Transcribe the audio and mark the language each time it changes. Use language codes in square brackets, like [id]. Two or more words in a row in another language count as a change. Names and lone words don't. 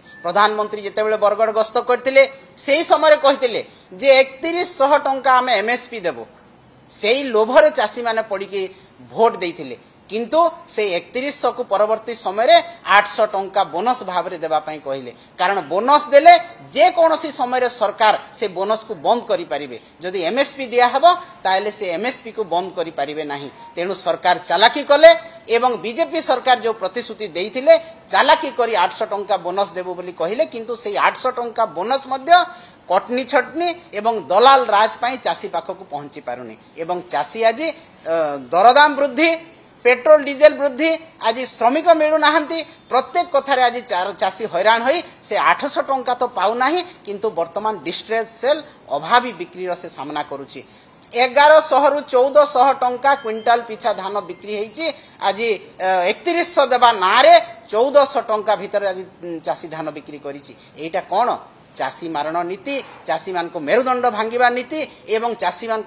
[or] ପ୍ରଧାନମନ୍ତ୍ରୀ ଯେତେବେଳେ ବରଗଡ଼ ଗସ୍ତ କରିଥିଲେ ସେହି ସମୟ କହିଥିଲେ ଯେ 3100 ଟଙ୍କା ଆମେ ଏମଏସପି ଦେବୁ ସେହି ଲୋଭରେ ଚାଷୀ ମାନେ ପଡ଼ି କି ଭୋଟ ଦେଇଥିଲେ କିନ୍ତୁ ସେ 3100 କୁ ପରବର୍ତ୍ତୀ ସମୟ ରେ 800 ଟଙ୍କା ବୋନସ ଭାବ ରେ ଦେବା ପାଇଁ କହିଲେ କାରଣ ବୋନସ ଦେଲେ ଯେ କୌଣସି ସମୟ ରେ ସରକାର ସେ ବୋନସ କୁ ବନ୍ଦ କରି ପାରିବେ ଯଦି ଏମଏସପି ଦିଆ ହେବ ତାହାଲେ ସେ ଏମଏସପି କୁ ବନ୍ଦ କରି ପାରିବେ ନାହିଁ। ତେଣୁ ସରକାର ଚାଲାକି କଲେ ଏବଂ ବିଜେପି ସରକାର ଯେଉଁ ପ୍ରତିଶ୍ରୁତି ଦେଇଥିଲେ ଚାଲାକି କରି 800 ଟଙ୍କା ବୋନସ ଦେବୁ ବୋଲି କହିଲେ କିନ୍ତୁ ସେ 800 ଟଙ୍କା ବୋନସ ମଧ୍ୟ କଟନି ଛଟନି ଏବଂ ଦଲାଲ ରାଜ ପାଇଁ ଚାଷୀ ପାଖକୁ ପହଞ୍ଚି ପାରୁନି ଏବଂ ଚାଷୀ ଆଜି ଦରଦାମ ବୃଦ୍ଧି [en] petrol diesel [or] ବୃଦ୍ଧି ଆଜି ଶ୍ରମିକ ମିଳୁନା ପ୍ରତ୍ୟେକ କଥାର ଆଜି ଚାଷୀ ହଇରାଣ ହୋ ସେ 800 ଟଙ୍କା ତ ପାଉନା କିନ୍ତୁ ବର୍ତ୍ତମାନ [en] distress sale [or] ଅଭାବୀ ବିକ୍ରି ସେ ସାମନା କରୁଛି 1100 ରୁ 1400 ଟଙ୍କା କ୍ୱିଣ୍ଟାଲ ପିଛା ଧାନ ବିକ୍ରି ହେଉଛି ଆଜି 3100 ଦେବା ନା 1400 ଟଙ୍କା ଭିତରେ ଆଜି ଚାଷୀ ଧାନ ବିକ୍ରି କରିଟା କଣ ଚାଷୀ ମାରଣ ନୀତି ଚାଷୀ ମାନ କୁ ମେରୁଦଣ୍ଡ ଭାଙ୍ଗିବା ନୀତି ଏବଂ ଚାଷୀ ମାନ କୁ मेरुदंड भांगिबा नीति एवं चाषी मान को